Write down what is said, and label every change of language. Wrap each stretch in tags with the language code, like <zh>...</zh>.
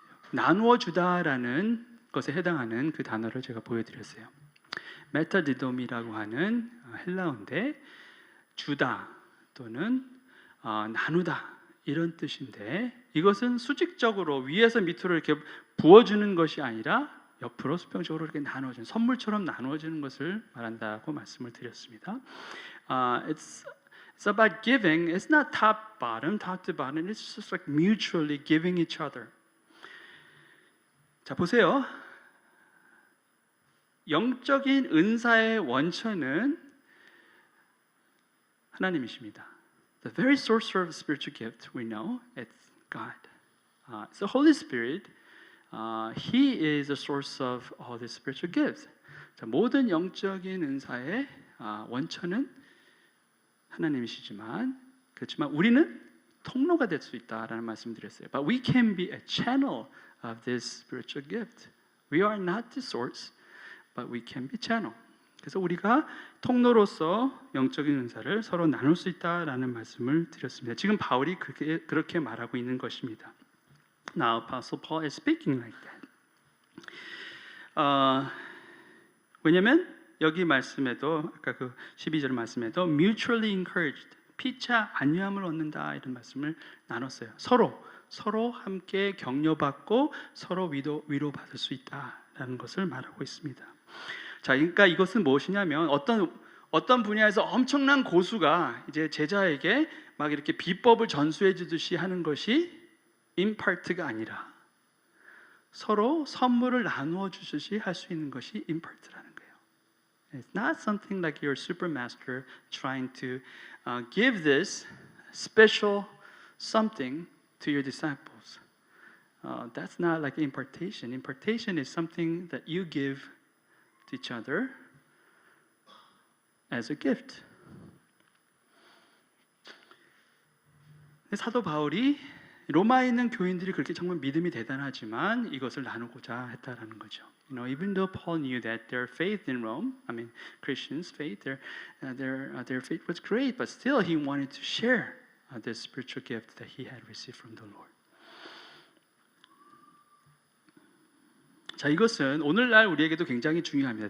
<ko>나누어 주다라는 것에 해당하는 그 단어를 제가 보여드렸어요. 메타디돔이라고 하는 헬라어인데 주다 또는 나누다 이런 뜻인데, 이것은 수직적으로 위에서 밑으로 이렇게 부어주는 것이 아니라 옆으로 수평적으로 이렇게 나누어주는, 선물처럼 나누어주는 것을 말한다고 말씀을 드렸습니다.</ko> <en>It's about giving. It's not top bottom, top to bottom. It's just like mutually giving each other.</en> <ko>자, 보세요. 영적인 은사의 원천은 하나님이십니다.</ko> <en>The very source of spiritual gift we know it's God. It's the Holy Spirit. He is the source of all the spiritual gifts.</en> <ko>자, 모든 영적인 은사의 원천은 하나님이시지만, 그렇지만 우리는 통로가 될 수 있다라는 말씀드렸어요.</ko> <en>But we can be a channel of this spiritual gift. We are not the source, but we can be channel.</en> <ko>그래서 우리가 통로로서 영적인 은사를 서로 나눌 수 있다라는 말씀을 드렸습니다. 지금 바울이 그렇게 말하고 있는 것입니다.</ko> <en>Now, Apostle Paul is speaking like that.</en> <ko>왜냐하면 여기 말씀에도 아까 그 12절 말씀에도</ko> <en>mutually encouraged,</en> <ko>피차 안위함을 얻는다 이런 말씀을 나눴어요. 서로 함께 격려받고 서로 위로받을 수 있다라는 것을 말하고 있습니다. 자, 그러니까 이것은 무엇이냐면 어떤 분야에서 엄청난 고수가 이제 제자에게 막 이렇게 비법을 전수해 주듯이 하는 것이 임파트가 아니라 서로 선물을 나누어 주듯이 할 수 있는 것이 임파트라는 거예요.</ko> <en>It's not something like your supermaster trying to give this special something to your disciples. That's not like impartation. Impartation is something that you give to each other as a gift.</en> <ko>사도 바울이 로마에 있는 교인들이 그렇게 정말 믿음이 대단하지만 이것을 나누고자 했다라는 거죠.</ko> <en>Even though Paul knew that their faith in Rome, Christians' faith, their faith was great, but still he wanted to share this spiritual gift that he had received from the Lord.</en> <ko>자, 이것은 오늘날 우리에게도 굉장히 중요합니다.</ko>